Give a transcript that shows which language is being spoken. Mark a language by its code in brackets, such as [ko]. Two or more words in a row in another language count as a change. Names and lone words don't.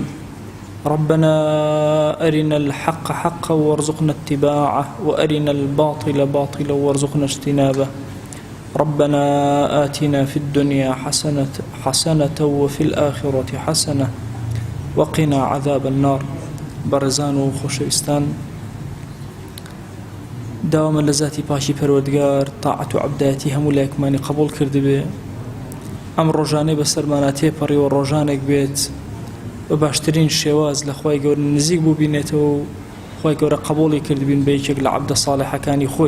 [ar] ربنا أرنا الحق حقا وارزقنا اتباعه، وأرنا الباطل باطلا وارزقنا اجتنابه. ربنا آتنا في الدنيا حسنة وفي الآخرة حسنة وقنا عذاب النار. [ckb] بەڕێزان و خۆشەویستان، داوامە لە ذاتی پاشی پەروەردگار تاعەت و عەبدایەتی هەموو لایەکمانی قبوڵ کردبێ. ئەم ڕۆژانەی بەسەرمانە تێپەڕیەوە ڕۆژانێک بێت بە باشترین شێواز لە خوای گەورە نزیک بوو بینێتەوە و خوای گەورە قبوڵی کردبین بە یەکێک لە عەبدە ساڵحەکانی خۆی.